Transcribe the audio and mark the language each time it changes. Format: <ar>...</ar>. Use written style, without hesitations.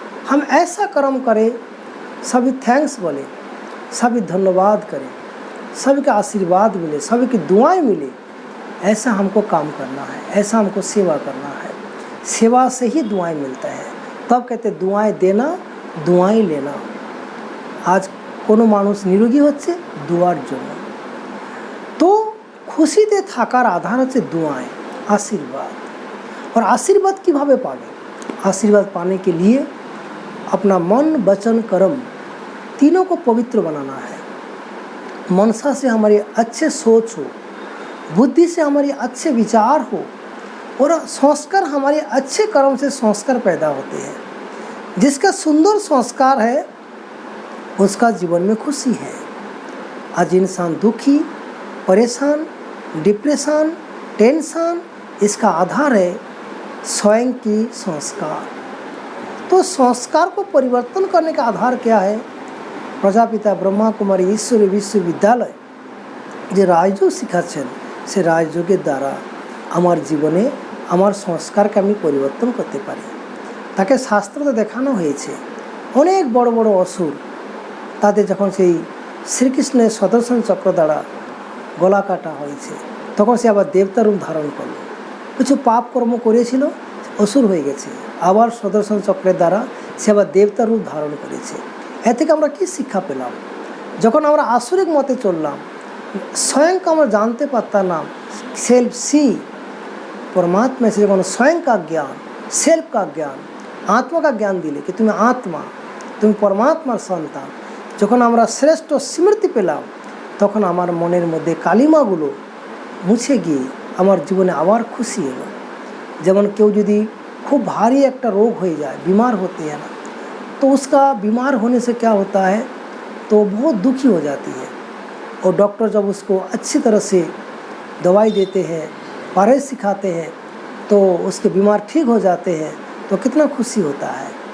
<hi>हम ऐसा कर्म करें, सभी थैंक्स बोले, सभी धन्यवाद करें, सभी का आशीर्वाद मिले, सभी की दुआएं मिले। ऐसा हमको काम करना है, ऐसा हमको सेवा करना है। सेवा से ही दुआएं मिलता है। तब कहते दुआएं देना, दुआएं लेना।</hi> <bn>आज কোনো মানুষ নিরোগী হচ্ছে দুয়ার জন্য। তো খুশিতে থাকার আধার হচ্ছে</bn> <hi>दुआएं, आशीर्वाद। और आशीर्वाद</hi> <bn>কিভাবে পাবে?</bn> <hi>आशीर्वाद पाने के लिए अपना मन वचन कर्म तीनों को पवित्र बनाना है। मनसा से हमारी अच्छे सोच हो, बुद्धि से हमारी अच्छे विचार हो, और संस्कार हमारे अच्छे कर्म से संस्कार पैदा होते हैं। जिसका सुंदर संस्कार है उसका जीवन में खुशी है। आज इंसान दुखी, परेशान, डिप्रेशन, टेंशन, इसका आधार है स्वयं की संस्कार। तो संस्कार को परिवर्तन करने का आधार क्या है?</hi> <bn>प्रजापिता ब्रह्मा कुमारी ईश्वरीय विश्वविद्यालय যে রাজযোগ শিখাচ্ছেন, সে রাজযোগের দ্বারা আমার জীবনে আমার সংস্কারকে আমি পরিবর্তন করতে পারি। তাকে শাস্ত্রতে দেখানো হয়েছে অনেক বড় বড় অসুর, তাদের যখন সেই শ্রীকৃষ্ণের সুদর্শন চক্র দ্বারা গলা কাটা হয়েছে, তখন সে আবার দেবতা রূপ ধারণ করলো। কিছু পাপ কর্ম করেছিল, অসুর হয়ে গেছে, আবার সুদর্শন চক্রের দ্বারা সে আবার দেবতা রূপ ধারণ করেছে। এ থেকে আমরা কি শিক্ষা পেলাম? যখন আমরা আসুরিক মতে চললাম, स्वयंকে আমরা জানতে পারতাম না,</bn> <hi>सेल्फ सी परमात्मा से</hi> <bn>যখন</bn> <hi>स्वयं का ज्ञान, सेल्फ का ज्ञान, आत्मा का ज्ञान दिले कि</hi> <bn>তুমি आत्मा, তুমি পরমাত্মার সন্তান, যখন আমরা শ্রেষ্ঠ স্মৃতি পেলাম, তখন আমার মনের মধ্যে কালিমাগুলো মুছে গিয়ে আমার জীবনে আবার খুশি এলো। যেমন কেউ যদি</bn> <hi>खूब भारी एक रोग हो जाए, बीमार होते हैं ना, तो उसका बीमार होने से क्या होता है, तो बहुत दुखी हो जाती है। और डॉक्टर जब उसको अच्छी तरह से दवाई देते हैं, परहेज सिखाते हैं, तो उसके बीमार ठीक हो जाते हैं, तो कितना खुशी होता है।</hi>